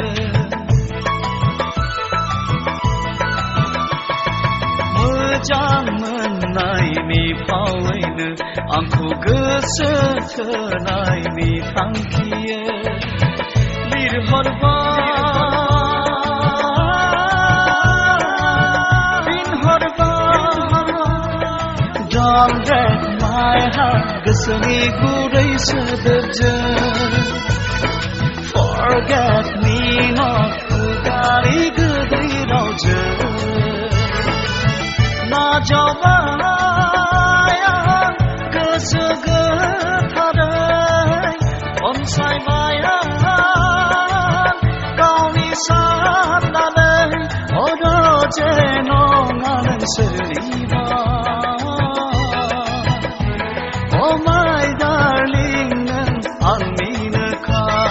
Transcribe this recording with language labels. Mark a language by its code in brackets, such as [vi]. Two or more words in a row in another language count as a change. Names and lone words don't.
[brx] मोजां मोननायनि फावैनो आंखौ गोसो थोनायनि थांखियो लिरहरबा [en] Don't break my heart [brx] गोसोनि गुरै सोदोबजों [en] Forget me not [brx] खुगानि गोदै रावजों नाजावबाय आं गोसो गोथारै अनसायबाय आं गावनि साननानै अरजे नङा नोंसोरनिबा [en] Oh my darling [brx] nang anminakha